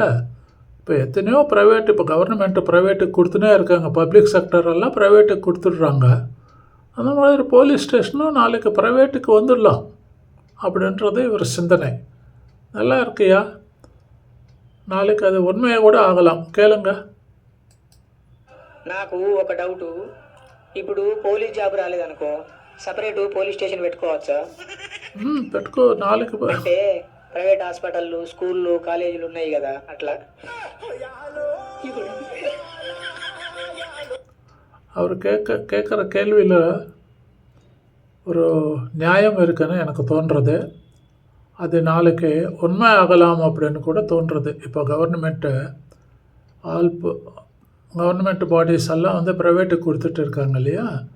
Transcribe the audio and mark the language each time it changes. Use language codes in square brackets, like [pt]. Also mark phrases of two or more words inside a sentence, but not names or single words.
[ta] இப்போ எத்தனையோ ப்ரைவேட், இப்போ கவர்மெண்ட்டு ப்ரைவேட்டுக்கு கொடுத்துனே இருக்காங்க, [en] public sectorellam [ta] ப்ரைவேட்டுக்கு கொடுத்துட்றாங்க. அந்த மாதிரி [en] police stationum [ta] நாளைக்கு ப்ரைவேட்டுக்கு வந்துடலாம் அப்படின்றது இவர் சிந்தனை. நல்லா இருக்கியா? நாளைக்கு அது உண்மையாக கூட ஆகலாம். கேளுங்க. [te] నాకు ఒక డౌటు, ఇప్పుడు [en] police job [te] రాలేదనుకో, [en] separate police station [te] పెట్టుకోవచ్చా? పెట్టుకో. నాలుగు అంటే [en] private hospitals, [te] స్కూళ్ళు, కాలేజీలు ఉన్నాయి కదా, అట్లా. [ta] அவர் கேட்குற கேள்வியில் ஒரு நியாயம் இருக்குன்னு எனக்கு தோன்றுறது. அது நாளைக்கு உண்மை ஆகலாம் அப்படின்னு கூட தோன்றுறது. இப்போ [en] government bodies [ta] எல்லாம் வந்து ப்ரைவேட்டுக்கு கொடுத்துட்டு இருக்காங்க இல்லையா?